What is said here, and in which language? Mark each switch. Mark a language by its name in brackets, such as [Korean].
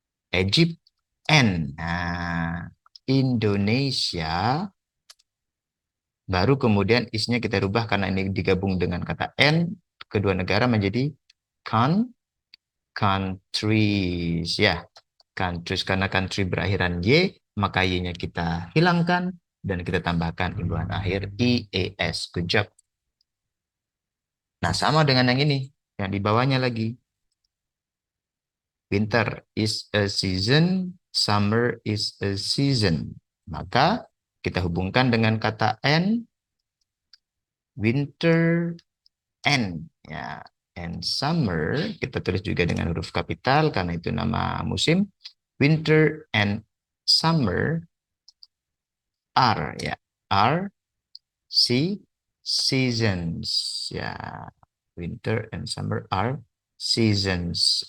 [Indonesian] Egypt and Indonesia, baru kemudian isnya kita rubah karena ini digabung dengan kata and, kedua negara menjadi countries ya. Countries karena country berakhiran y, maka y-nya kita hilangkan dan kita tambahkan imbuhan akhir ies. [English] Good job. [Indonesian] Nah, sama dengan yang ini, yang di bawahnya lagi. [English] Winter is a season, summer is a season. [Indonesian] Maka kita hubungkan dengan kata and, winter and ya. And summer kita tulis juga dengan huruf kapital karena itu nama musim. [English] Winter and summer are ya, are seasons ya. Winter and summer are seasons.